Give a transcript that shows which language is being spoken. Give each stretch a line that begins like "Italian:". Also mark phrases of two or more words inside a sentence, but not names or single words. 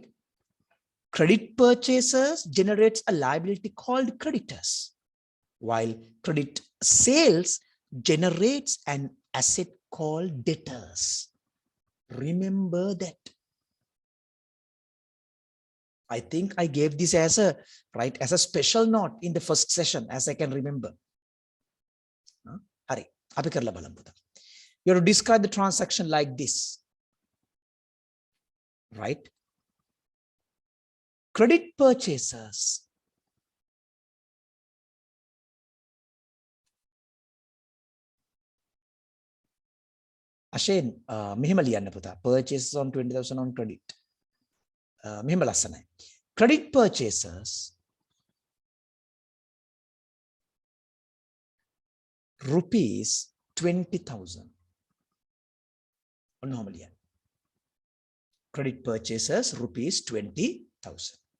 English: Credit purchasers generates a liability called creditors, while credit sales generates an asset called debtors. Remember that. I think I gave this as a special note in the first session, as I can remember.
Sinhala: Hari, අපි කරලා බලමු පුතා.
English: You have to describe the transaction like this, right? Credit purchasers. Ashen,
Sinhala: මෙහෙම ලියන්න පුතා.
English: Purchases on 20,000 on credit.
Sinhala: මෙහෙම ලස්සනයි.
English: Credit purchasers rupees 20,000. Normally, credit purchasers rupees 20,000.